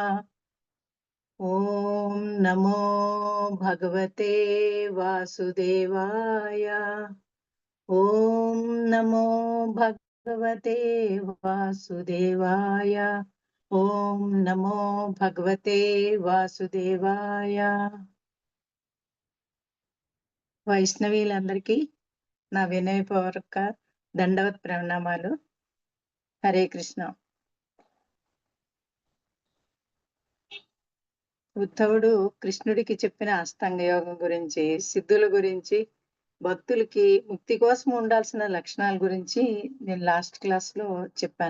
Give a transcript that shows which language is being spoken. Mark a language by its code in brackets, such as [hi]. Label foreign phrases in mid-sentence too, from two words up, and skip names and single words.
[sa] ॐ नमो भगवते वासुदेवाय। ॐ नमो भगवते वासुदेवाय। ॐ नमो भगवते वासुदेवाय। [te] వైష్ణవీలందరికీ నా వినయపూర్వక దండవత్ ప్రణామాలు. హరే కృష్ణ. ఉద్ధవుడు కృష్ణుడికి చెప్పిన అష్టాంగ యోగం గురించి, సిద్ధుల గురించి, భక్తులకి ముక్తి కోసం ఉండాల్సిన లక్షణాల గురించి నేను [en] last class [te] లో చెప్పాను.